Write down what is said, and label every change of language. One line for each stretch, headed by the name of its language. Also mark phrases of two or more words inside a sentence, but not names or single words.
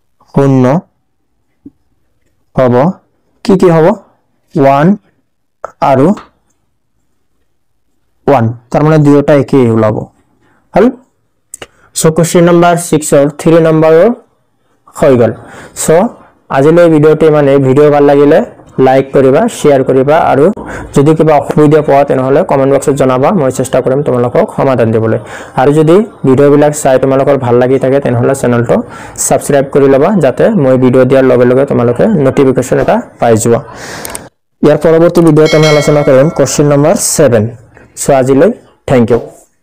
Assamese: শূন্য হব কি হব 1 আৰু 1 তার মানে দুইটা একই ওলাব হল সো
English: question number
Assamese: 6 অর 3 নম্বৰৰ হৈ গল সো আজিলৈ ভিডিওটি মানে ভিডিও ভাল লাগিলে লাইক কৰিবা শেয়াৰ কৰিবা আৰু যদি কিবা অসুবিধা পোৱা তেনেহলে কমেন্ট বক্সত জনাবা মই চেষ্টা কৰিম তোমালোকক সমাধান দিবলৈ আৰু যদি ভিডিওবিলাক চাই তোমালোকৰ ভাল লাগি থাকে তেনেহলে চেনেলটো সাবস্ক্ৰাইব কৰি লবা যাতে মই ভিডিও দিয়াৰ লগে লগে তোমালোকে নোটিফিকেশন এটা পাই যোৱা ইয়াৰ পৰৱৰ্তী ভিডিওত আমি আলোচনা কৰিম
English: question number
Assamese: 7 সো আজিলৈ
English: thank you